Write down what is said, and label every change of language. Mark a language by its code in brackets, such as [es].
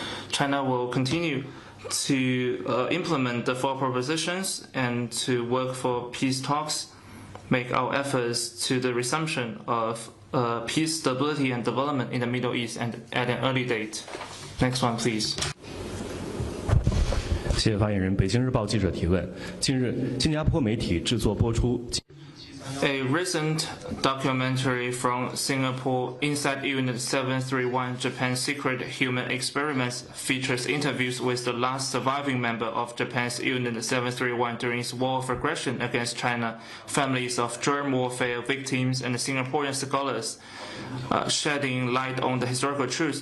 [en] China will continue to implement the 4 propositions and to work for peace talks, make our efforts to the resumption of peace, stability, and development in the Middle East and at an early date. Next one, please. [zh] 谢谢发言人。北京日报记者提问：近日，新加坡媒体制作播出。 [en] A recent documentary from Singapore, Inside Unit 731, Japan's Secret Human Experiments, features interviews with the last surviving member of Japan's Unit 731 during its war of aggression against China, families of germ warfare victims, and Singaporean scholars, shedding light on the historical truths.